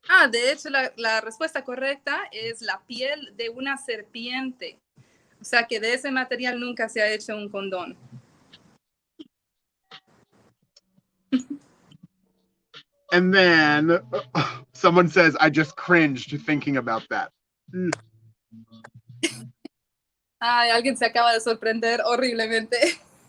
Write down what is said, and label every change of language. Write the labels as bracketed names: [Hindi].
[Spanish] De hecho, la respuesta correcta es la piel de una serpiente. O sea que de ese material nunca se ha hecho un condón. [English] And then someone says, I just cringed thinking about that. [Spanish] Ay, alguien se acaba de sorprender horriblemente.